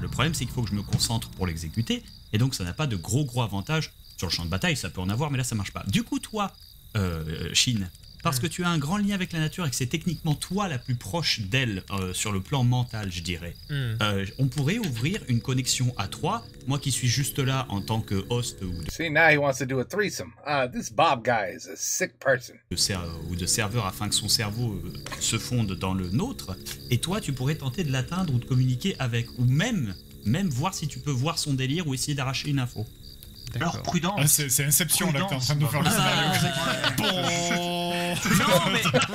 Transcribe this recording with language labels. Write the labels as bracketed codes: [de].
[fr] Le problème c'est qu'il faut que je me concentre pour l'exécuter et donc ça n'a pas de gros avantages sur le champ de bataille, ça peut en avoir mais là ça marche pas. Du coup toi, Shin, parce que tu as un grand lien avec la nature et que c'est techniquement toi la plus proche d'elle sur le plan mental, je dirais. On pourrait ouvrir une connexion à 3, moi qui suis juste là en tant que host [en] See, now he wants to do a threesome. This Bob guy is a sick person. [fr] de serveur afin que son cerveau se fonde dans le nôtre, et toi tu pourrais tenter de l'atteindre ou de communiquer avec, ou même voir si tu peux voir son délire ou essayer d'arracher une info. Alors prudence. Ah, c'est Inception là que t'es en train de nous faire le scénario.